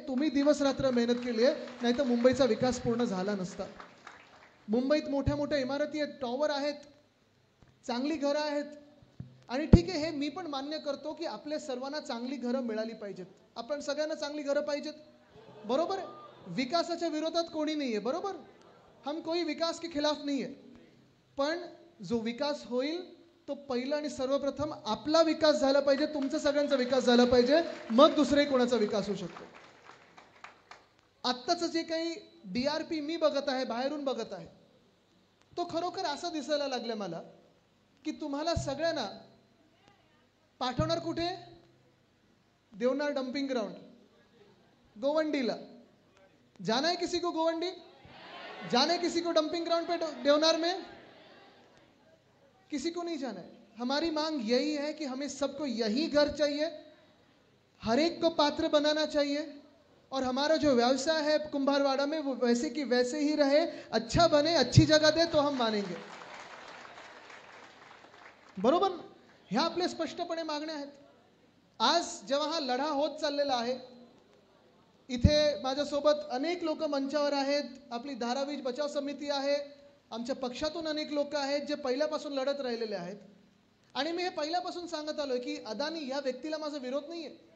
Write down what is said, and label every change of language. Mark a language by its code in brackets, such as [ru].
[mr] तुम्ही दिवस रात्र मेहनत केली आहे, नाही तर मुंबईचा विकास पूर्ण झाला नसता. मुंबईत मोठ्या इमारती आहेत, टॉवर आहेत, चांगली घरं आहेत. आणि ठीक आहे, हे मी पण मान्य करतो की आपल्या सर्वांना चांगली घरं मिळाली पाहिजेत. आपण सगळ्यांना चांगली घरं पाहिजेत, बरोबर आहे. विकासाच्या विरोधात कोणी नाही आहे, बरोबर. [hi] हम कोई विकास के खिलाफ नहीं है. [mr] पण जो विकास होईल तो पहिला आणि सर्वप्रथम आपला विकास झाला पाहिजे, तुमचा सगळ्यांचा विकास झाला पाहिजे, मग दुसरे कोणाचा विकास होऊ शकतो. आत्ताचं जे काही DRP मी बघत आहे, बाहेरून बघत आहे, तो खरोखर असं दिसायला लागलं मला की तुम्हाला सगळ्यांना पाठवणार कुठे? Deonar dumping ground, गोवंडीला. [hi] जाना है किसी को गोवंडी? जाना है किसी को डंपिंग ग्राउंड पे देवनार में? किसी को नहीं जाना है. हमारी मांग यही है कि हमें सबको यही घर चाहिए, हर एक को पात्र बनाना चाहिए और हमारा जो व्यवसाय है कुंभारवाड़ा में वो वैसे की वैसे ही रहे, अच्छा बने, अच्छी जगह दे तो हम मानेंगे, बरोबर. [mr] ह्या आपल्या स्पष्टपणे मागण्या आहेत. आज जेव्हा हा लढा होत चाललेला आहे, इथे माझ्यासोबत अनेक लोक मंचावर आहेत. आपली धारावी बचाव समिती आहे, आमच्या पक्षातून अनेक लोक आहेत जे पहिल्यापासून लढत राहिलेले आहेत. आणि मी हे पहिल्यापासून सांगत आलोय की अदानी या व्यक्तीला माझा विरोध नाहीये.